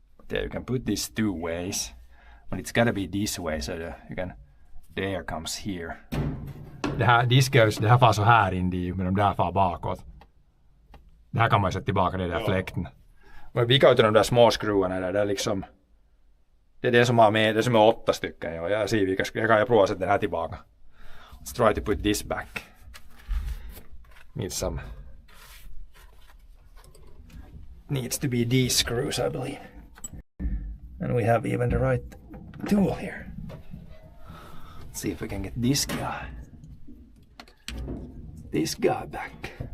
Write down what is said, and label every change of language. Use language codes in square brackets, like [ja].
[en] Yeah, you can put this 2 ways, but it's gotta be this way so that the air comes here. [sv] Det här far så här in dit, men de där far bakåt. Det här kan man sätta tillbaka den där fläkten. Men vi kan ju de där små skruvarna där, det är liksom... Det är det som har med, det som är 8 stycken. Ja. Jag kan prova att sätta den här tillbaka. [en] Let's try to put this back. Needs to be these screws, I believe. And we have even the right tool here. Let's see if we can get this guy back.